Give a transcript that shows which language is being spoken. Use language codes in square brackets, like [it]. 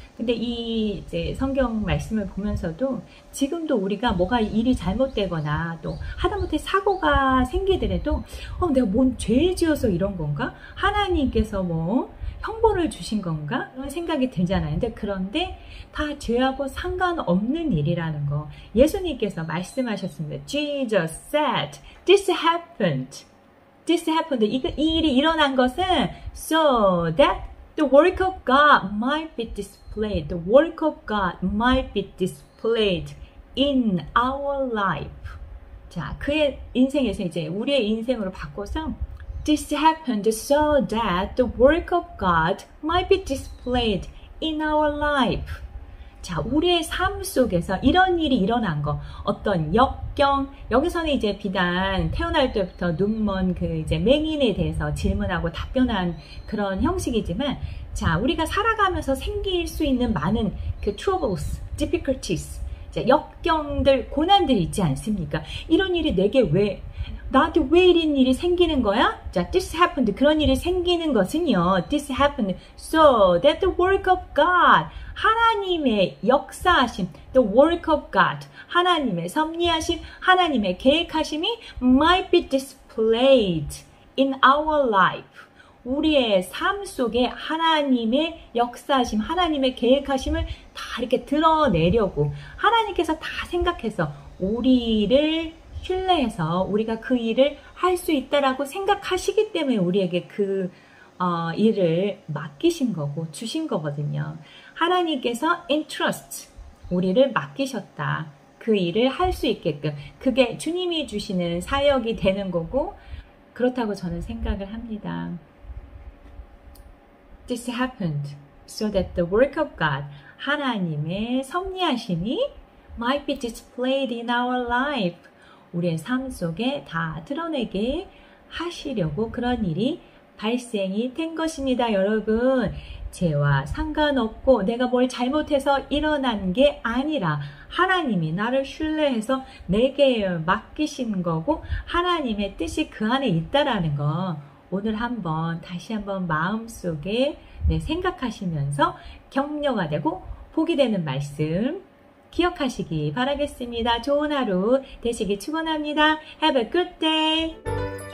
[ko] 근데 이 이제 성경 말씀을 보면서도 지금도 우리가 뭐가 일이 잘못되거나 또 하다못해 사고가 생기더라도 내가 뭔 죄 지어서 이런 건가? 하나님께서 뭐 형벌을 주신 건가? 그런 생각이 들잖아요. 그런데 다 죄하고 상관없는 일이라는 거. 예수님께서 말씀하셨습니다. [en] Jesus said, this happened. [ko] 이 일이 일어난 것은 [en] so that the work of God might be displayed. The work of God might be displayed in our life. [ko] 자, 그의 인생에서 이제 우리의 인생으로 바꿔서 [en] This happened so that the work of God might be displayed in our life. [ko] 자, 우리의 삶 속에서 이런 일이 일어난 거, 어떤 역경, 여기서는 이제 비단 태어날 때부터 눈먼 이제 맹인에 대해서 질문하고 답변한 그런 형식이지만, 자, 우리가 살아가면서 생길 수 있는 많은 [en] troubles, difficulties, [ko] 자, 역경들, 고난들 있지 않습니까? 이런 일이 나한테 왜 이런 일이 생기는 거야? [en] 자, this happened. [ko] 그런 일이 생기는 것은요. [en] This happened so that the work of God. [ko] 하나님의 역사하심. [en] The work of God. [ko] 하나님의 섭리하심. 하나님의 계획하심이 [en] might be displayed in our life. [ko] 우리의 삶 속에 하나님의 역사하심, 하나님의 계획하심을 다 이렇게 드러내려고 하나님께서 다 생각해서 우리를 신뢰해서 우리가 그 일을 할 수 있다라고 생각하시기 때문에 우리에게 그 일을 맡기신 거고 주신 거거든요. 하나님께서 entrust, 우리를 맡기셨다. 그 일을 할 수 있게끔. 그게 주님이 주시는 사역이 되는 거고 그렇다고 저는 생각을 합니다. [en] This happened so that the work of God, [ko] 하나님의 섭리하심이 [en] might be displayed in our life. [ko] 우리의 삶 속에 다 드러내게 하시려고 그런 일이 발생이 된 것입니다. 여러분, 죄와 상관없고 내가 뭘 잘못해서 일어난 게 아니라 하나님이 나를 신뢰해서 내게 맡기신 거고 하나님의 뜻이 그 안에 있다라는 거 오늘 다시 한번 마음속에 생각하시면서 격려가 되고 복이 되는 말씀 기억하시기 바라겠습니다. 좋은 하루 되시기 축원합니다. [en] Have a good day.